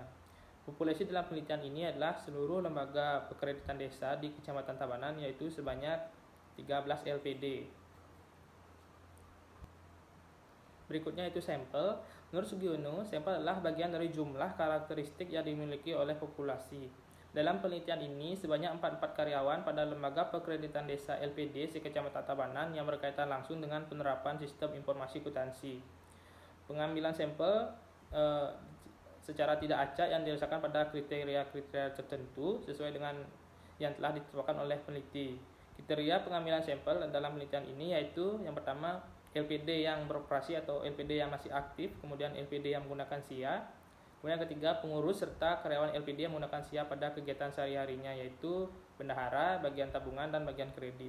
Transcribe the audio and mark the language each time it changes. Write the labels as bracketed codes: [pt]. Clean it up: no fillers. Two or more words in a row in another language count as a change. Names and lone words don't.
[id] Populasi dalam penelitian ini adalah seluruh lembaga pekreditan desa di Kecamatan Tabanan, yaitu sebanyak 13 LPD. Berikutnya itu sampel. Menurut Sugiono, sampel adalah bagian dari jumlah karakteristik yang dimiliki oleh populasi. Dalam penelitian ini, sebanyak 44 karyawan pada lembaga pekreditan desa LPD se-Kecamatan Tabanan yang berkaitan langsung dengan penerapan sistem informasi akuntansi. Pengambilan sampel secara tidak acak yang didasarkan pada kriteria-kriteria tertentu sesuai dengan yang telah ditetapkan oleh peneliti. Kriteria pengambilan sampel dalam penelitian ini yaitu yang pertama, LPD yang beroperasi atau LPD yang masih aktif, kemudian LPD yang menggunakan SIA, kemudian yang ketiga pengurus serta karyawan LPD yang menggunakan SIA pada kegiatan sehari-harinya, yaitu bendahara, bagian tabungan, dan bagian kredit.